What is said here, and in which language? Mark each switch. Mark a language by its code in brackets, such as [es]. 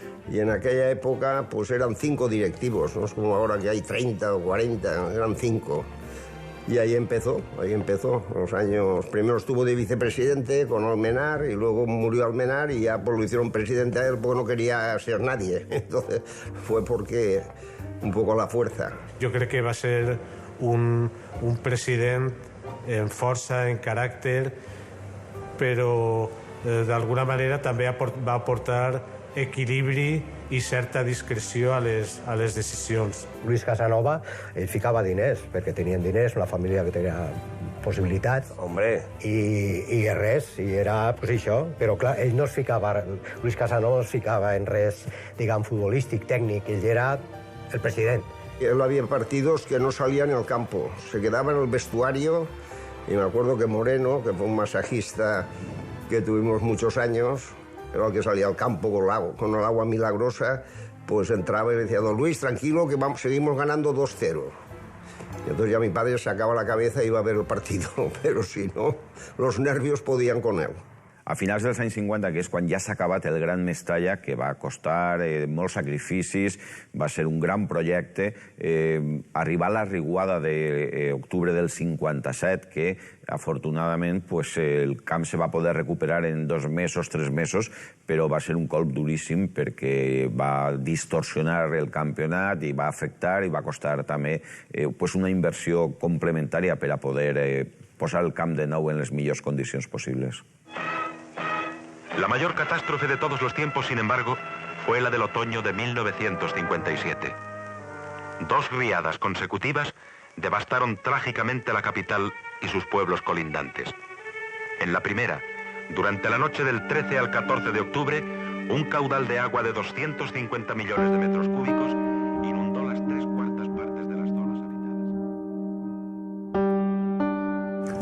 [es] Y en aquella época pues eran 5 directivos, no es como ahora que hay 30 o 40, eran 5. Y ahí empezó. Los años, primero estuvo de vicepresidente con Almenar y luego murió Almenar y ya pues, lo hicieron presidente a él porque no quería ser nadie. Entonces fue porque un poco la fuerza. [ca] Jo crec que va ser un president en força, en caràcter, però d'alguna manera també va aportar equilibri i certa discreció a les decisions. Luis Casanova, ell ficava diners, perquè tenien diners, una família que tenia possibilitats. [es] Hombre. [ca] I res, i era pues, això. Però clar, ell no es ficava, Luis Casanova no es ficava en res, diguem, futbolístic, tècnic, ell era el president. [es] Él había partidos que no salían en el campo, se quedaba en el vestuario y me acuerdo que Moreno, que fue un masajista que tuvimos muchos años, era el que salía al campo con el agua milagrosa, pues entraba y decía, don Luis, tranquilo, que seguimos ganando 2-0. Y entonces ya mi padre sacaba la cabeza y iba a ver el partido, pero si no, los nervios podían con él. [ca] A finals dels anys 50, que és quan ja s'ha acabat el Gran Mestalla, que va costar molts sacrificis, va ser un gran projecte, arribar a la riuada d'octubre del 57, que afortunadament pues, el camp se va poder recuperar en 2 mesos, 3 mesos, però va ser un colp duríssim perquè va distorsionar el campionat i va afectar i va costar també pues, una inversió complementària per a poder posar el camp de nou en les millors condicions possibles. [es] La mayor catástrofe de todos los tiempos, sin embargo, fue la del otoño de 1957. 2 riadas consecutivas devastaron trágicamente la capital y sus pueblos colindantes. En la primera, durante la noche del 13 al 14 de octubre, un caudal de agua de 250 millones de metros cúbicos inundó las 3/4 partes de las zonas habitadas.